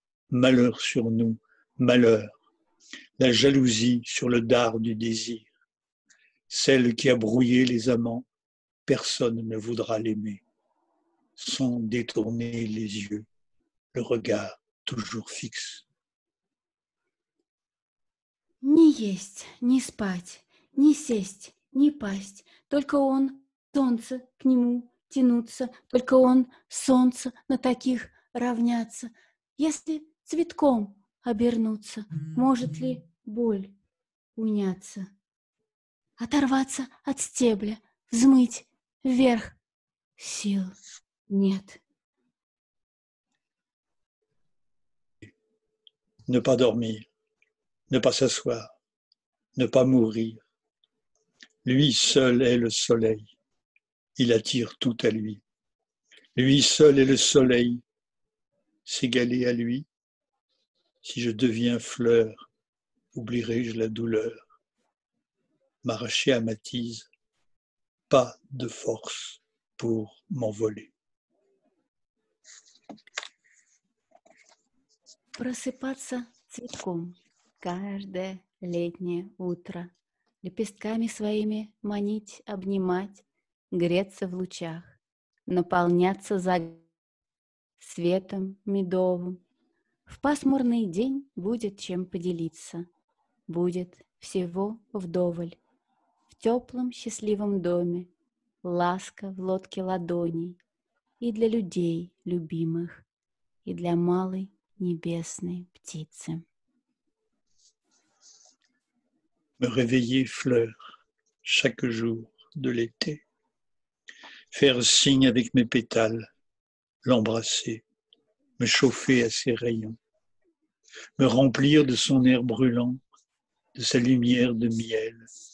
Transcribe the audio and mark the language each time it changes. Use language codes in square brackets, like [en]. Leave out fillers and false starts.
[fr] Malheur sur nous, malheur. La jalousie sur le dard du désir. Celle qui a brouillé les amants, personne ne voudra l'aimer. Sans détourner les yeux, le regard toujours fixe. [ru] Ни есть, ни спать, ни сесть, ни пасть. Только он, солнце, к нему тянуться. Только он, солнце, на таких равняться. Если цветком обернуться, может ли боль уняться? Оторваться от стебля, взмыть вверх. Сил нет. [fr] Ne pas dormir, ne pas s'asseoir, ne pas mourir. Lui seul est le soleil, il attire tout à lui. Lui seul est le soleil, s'égaler à lui. Si je deviens fleur, oublierai-je la douleur? M'arracher à ma tise, pas de force pour m'envoler. [ru] Просыпаться цветком каждое летнее утро, лепестками своими манить, обнимать, греться в лучах, наполняться светом медовым. В пасмурный день будет чем поделиться, будет всего вдоволь. В теплом счастливом доме ласка в лодке ладоней и для людей любимых, и для малой небесной птицы. [fr] Me réveiller fleur chaque jour de l'été, faire signe avec mes pétales, l'embrasser, me chauffer à ses rayons, me remplir de son air brûlant, de sa lumière de miel.